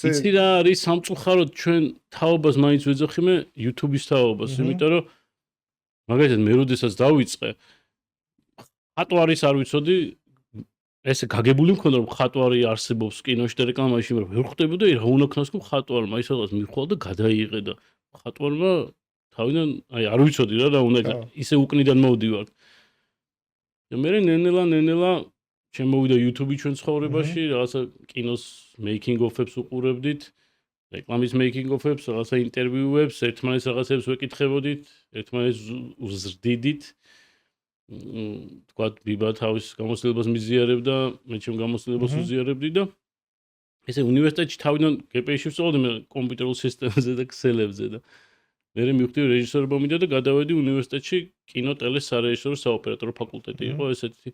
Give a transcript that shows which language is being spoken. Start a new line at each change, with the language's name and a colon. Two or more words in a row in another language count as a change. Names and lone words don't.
Georgian: იცი რა არის სამწუხაროდ ჩვენ თაობას მაინც ვეძახი მე YouTube-ის თაობას, იმიტომ რომ მაგალითად მე როდესაც დავიწყე, ხატო არის არ ვიცოდი ესე გაგებული მქონდა რომ ხატვარი არსებობს კინოში და რეკლამაში, მაგრამ ვერ ხვდებოდა რა უნდა ქნას თუ ხატვარმა ის რაღაც მიხვალ და გადაიღე და ხატვარმა თავიდან არ ვიცოდი რა უნდა ისე უკნიდან მოვდივარ. და მე ნენელა შემოვიდა YouTube-ი ჩვენ ცხოვრებაში, რაღაცა კინოს
English: making of-
Georgian: ებს უყურებდით, რეკლამის
English: making of-
Georgian: ებს, რაღაცა ინტერვიუებს, ერთმანეთს რაღაცებს ვეკითხებოდით, ერთმანეთს უზრდიდით. თქვათ ბიბა თავის გამოცდილებას მიზიარებდა, მე ჩემ გამოცდილებას უზიარებდი და ესე უნივერსიტეტში თავიდან GPA-ში ვსწავლობდი მე კომპიუტერულ სისტემებზე და ქსელებზე და მე მივხვდი რეჟისორობა მინდა და გადავედი უნივერსიტეტში კინო-ტელეს სარეჟისორო საოპერატორო ფაკულტეტი იყო ესეთი.